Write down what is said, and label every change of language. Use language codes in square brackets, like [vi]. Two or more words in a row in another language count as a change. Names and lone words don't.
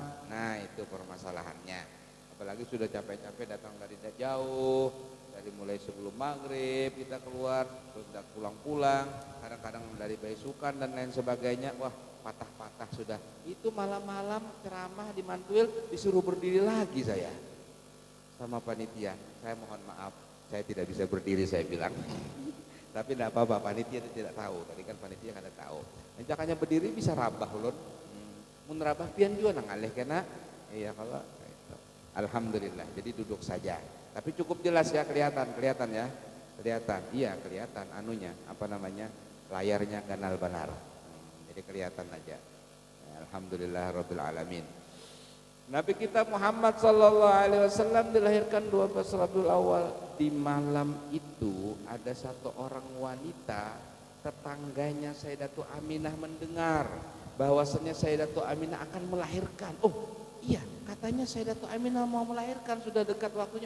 [id] Nah itu permasalahannya. Apalagi sudah capek-capek datang dari jauh, dari mulai sebelum maghrib kita keluar, sudah pulang-pulang, kadang-kadang dari Baisukan dan lain sebagainya. Wah patah-patah sudah. Itu malam-malam ceramah di Mantuil disuruh berdiri lagi saya sama panitia. Saya mohon maaf, saya tidak bisa berdiri saya bilang. Tapi tidak apa-apa, panitia tidak tahu. Tadi kan panitia kada tahu. [bjn] Encakannya berdiri bisa rabah ulun. Mun rabah pian juga nang alih kena. [id] Iya kalau itu. Alhamdulillah. Jadi duduk saja. Tapi cukup jelas ya, kelihatan ya. Kelihatan. Iya, kelihatan anunya, apa namanya? [bjn] Layarnya ganal benar. Jadi kelihatan aja. [ar] الحمد لله رب العالمين. [id] Nabi kita Muhammad [ar] صلى الله عليه وسلم [id] dilahirkan 12 Rabiul Awal. Di malam itu ada satu orang wanita, tetangganya Sayyidatu Aminah mendengar bahwasanya Sayyidatu Aminah akan melahirkan. Oh iya, katanya Sayyidatu Aminah mau melahirkan, sudah dekat waktunya.